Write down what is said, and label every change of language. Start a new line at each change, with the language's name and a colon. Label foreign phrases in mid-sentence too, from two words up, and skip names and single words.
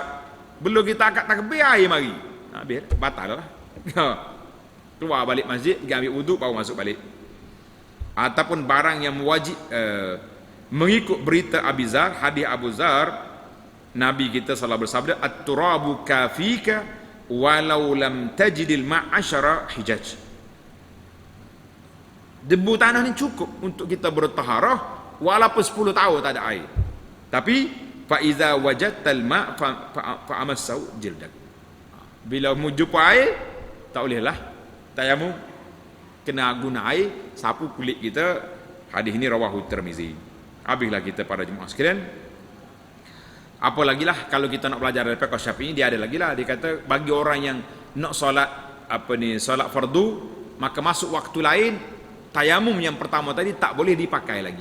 Malay: Belum kita angkat takbir, air mari, habis, batal lah. Keluar balik masjid, pergi ambil wudu, baru masuk balik. Ataupun barang yang wajib, mengikut berita Abi Zar, hadis Abu Zar, Nabi kita salah bersabda,
Arabic: التراب كافيك ولو لم تجد الماء عشر حجج.
Malay: Debu tanah ni cukup untuk kita bertaharah walaupun 10 tahun tak ada air.
Arabic: Tapi فإذا وجدت الماء فأمسه جلدك.
Malay: Bila mu jumpa air, tak bolehlah tayamum, kena guna air sapu kulit kita. Hadis ini rawahu Tirmizi. Habislah kita pada jemaah sekalian. Apa lagi lah kalau kita nak belajar dari fiqh Syafi'i, dia ada lagi lah, dia kata bagi orang yang nak solat solat fardu, maka masuk waktu lain, tayamum yang pertama tadi tak boleh dipakai lagi.